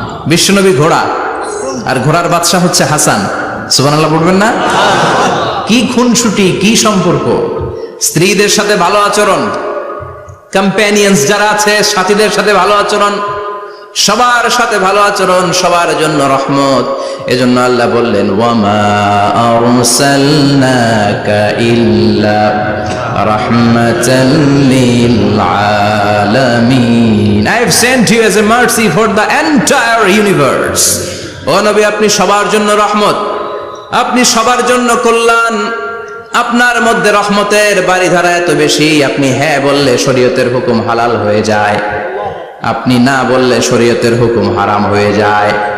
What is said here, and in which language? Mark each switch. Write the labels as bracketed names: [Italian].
[Bangla] বিশ্বনবী ঘোড়া, আর ঘোড়ার বাদশা হচ্ছে হাসান। সুবহানাল্লাহ বলবেন না? কি খুনসুটি, কি সম্পর্ক। স্ত্রীদের সাথে ভালো আচরণ, কম্প্যানিয়ন্স যারা আছে সাথীদের সাথে ভালো আচরণ, সবার সাথে ভালো আচরণ, সবার জন্য রহমত। এজন্য আল্লাহ বললেন [Arabic] ওয়ামা আরসালনাকা ইল্লা রাহমাতাল লিল আলামিন, [English] I have sent you as a mercy for the entire universe. [Bangla] ও নবী, আপনি সবার জন্য রহমত, আপনি সবার জন্য কল্যাণ, আপনার মধ্যে রহমতের বাড়িধারা এত বেশি, আপনি হ্যাঁ বললে শরীয়তের হুকুম হালাল হয়ে যায়, আপনি না বললে শরীয়তের হুকুম হারাম হয়ে যায়।